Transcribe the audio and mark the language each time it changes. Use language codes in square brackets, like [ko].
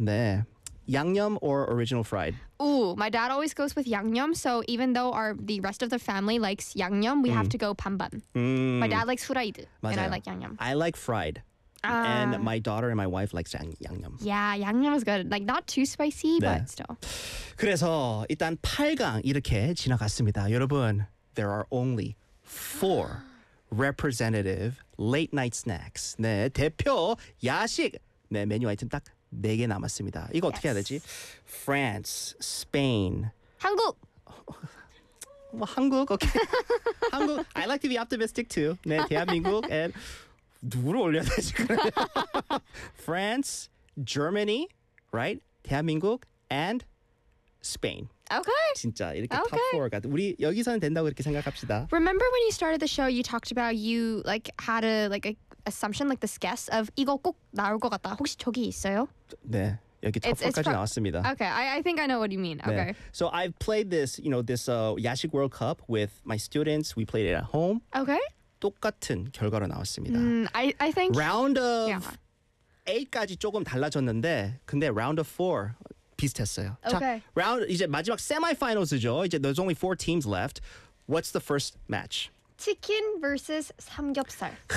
[en] 네. 양념 or original fried? Ooh, my dad always goes with 양념, so even though the rest of the family likes 양념, we have to go 반반. My dad likes 후라이드, [ko] 맞아요. [en] And I like 양념. I like fried. And my daughter and my wife likes 양념. Yeah, 양념 is good. Like, not too spicy, 네. but still. [ko] 그래서 일단 8강 이렇게 지나갔습니다. [en] 여러분, there are only four representative late night snacks. [ko] 네, 대표 야식 네, 메뉴 아이템 딱 4개 남았습니다. 이거 어떻게 해야 되지? France, Spain. 한국! 뭐 한국, [en] okay. 한국, I like to be optimistic too. [ko] 네, 대한민국 and... 누구를 올려야 되지? France, Germany, right? 대한민국, and Spain. [en] Okay. [ko] 진짜 이렇게 okay. top four가 우리 여기서는 된다고 이렇게 생각합시다. [en] Remember when you started the show, you talked about you like had a like a assumption, like this guess of [ko] 이거 꼭 나올 것 같다. 혹시 저기 있어요? 네. 여기 top four까지 나왔습니다. [en] Okay, I think I know what you mean. Okay. 네. So I've played this, you know, this 야식 World Cup with my students. We played it at home. Okay. [ko] 똑같은 결과로 나왔습니다. [en] I think round of 8 [ko] 까지 조금 달라졌는데 근데 [en] round of 4 [ko] 비슷했어요. Okay. 자, 라운드 이제 마지막 세미파이널즈죠. [en] 이제 there's only four teams left. What's the first match? Chicken versus 삼겹살.